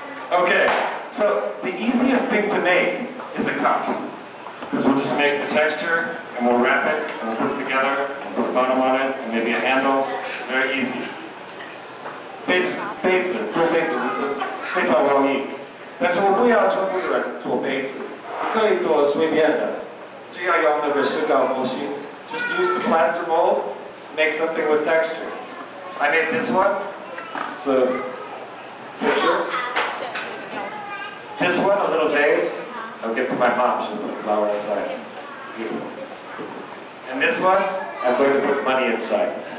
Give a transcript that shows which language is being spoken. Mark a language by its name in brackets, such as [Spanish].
[English] Okay, so the easiest thing to make is a cup. Because we'll just make the texture, and we'll wrap it, and we'll put it together, and put a bottom on it, and maybe a handle. Very easy. [Chinese] 杯子做杯子就是非常容易，但是我不要全部的人做杯子。可以做随便的，只要用那个石膏模型。 [English] Just use the plaster mold, make something with texture. I made this one. It's a picture. This one, a little vase. I'll give to my mom. She'll put a flower inside. Beautiful. And this one, I'm going to put money inside.